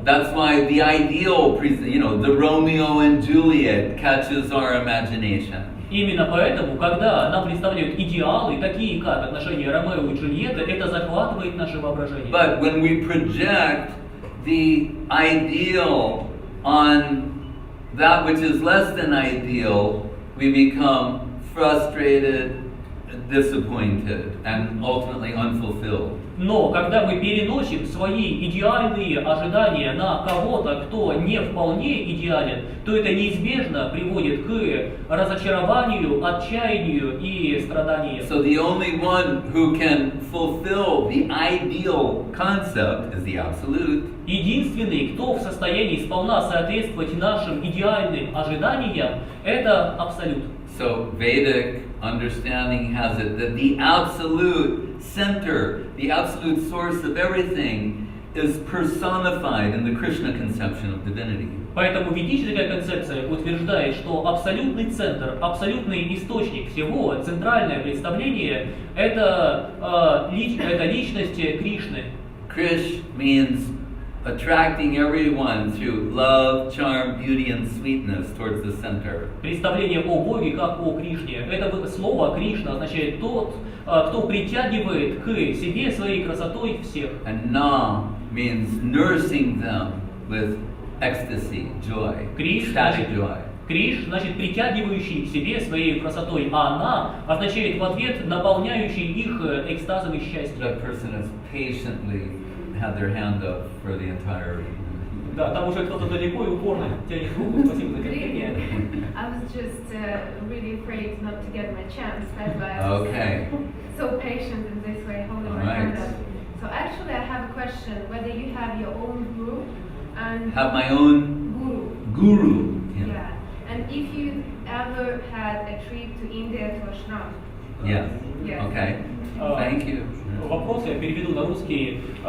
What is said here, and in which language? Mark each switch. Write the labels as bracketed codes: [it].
[en] That's why the ideal, the Romeo and Juliet catches our imagination. [ru] Именно поэтому, когда нам представляют идеалы, такие как отношения Ромео и Джульетты, это захватывает наше воображение. [en] But when we project the ideal on that which is less than ideal, we become frustrated, disappointed, and ultimately unfulfilled. [ru] Но когда мы переносим свои идеальные ожидания на кого-то, кто не вполне идеален, то это неизбежно приводит к разочарованию, отчаянию и страданию. [en] So the only one who can fulfill the ideal concept is the Absolute. [ru] Единственный, кто в состоянии сполна соответствовать нашим идеальным ожиданиям, это Абсолют. [en] So Vedic understanding has it that the absolute center, the absolute source of everything is personified in the Krishna conception of divinity. [ru] Поэтому ведическая концепция утверждает, что абсолютный центр, абсолютный источник всего, центральное представление – это личность Кришны. [en] Krish means attracting everyone through love, charm, beauty, and sweetness towards the center. [ru] Представление о Боге как о Кришне. Это слово Кришна означает тот, кто притягивает к себе своей красотой всех. [en] And Na means nursing them with ecstasy, joy, ecstatic joy. [ru] Криш значит притягивающий к себе своей красотой, а она означает в ответ наполняющий их экстазом и счастьем. [en] That person has patiently had their hand up for the entire. [ru] Да, там уже кто-то далеко и упорно тянет руку. Спасибо за терпение. [en] I was just really afraid not to get my chance. That's why I was Okay. so patient in this way, holding my Alright. hand up. So actually, I have a question: whether you have your own guru and Have my own guru. yeah. And if you ever had a trip to India to ashram. Yeah. Yes. Okay. Thank you. [ru] Вопрос я переведу на русский.